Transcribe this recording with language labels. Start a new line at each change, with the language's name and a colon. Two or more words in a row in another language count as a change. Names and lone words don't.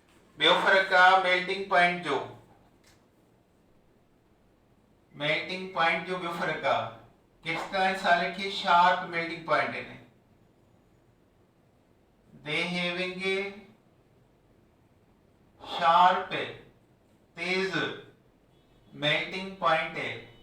Sindhi: ॿियो फ़र्क़ु आहे
English: melting point
Sindhi: जो।
English: melting point
Sindhi: जो ॿियो फ़र्क़ु आहे,
English: crystalline solid
Sindhi: खे
English: sharp melting point
Sindhi: आहिनि,
English: they having a sharp
Sindhi: तेज
English: melting point
Sindhi: है।